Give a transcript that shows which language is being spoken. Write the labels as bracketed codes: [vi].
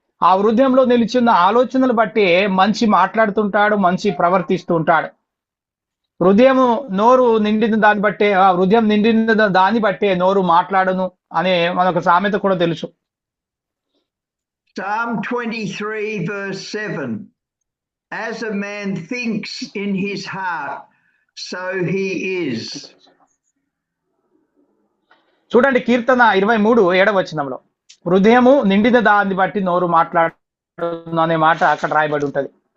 [te] ఆ హృదయంలో నిలిచిన ఆలోచనలు బట్టి మనిషి మాట్లాడుతుంటాడు, మనిషి ప్రవర్తిస్తూ ఉంటాడు. హృదయము నోరు నిండిన దాన్ని బట్టే, హృదయం నిండిన దాన్ని బట్టే నోరు మాట్లాడను అనే మనకు సామెత కూడా తెలుసు. [en] Psalm 23 verse 7. As a man thinks in his heart, so he is. [te] చూడండి, కీర్తన 23:7 హృదయము నిండిన దాన్ని బట్టి నోరు మాట్లాడు అనే మాట అక్కడ రాయబడి ఉంటది.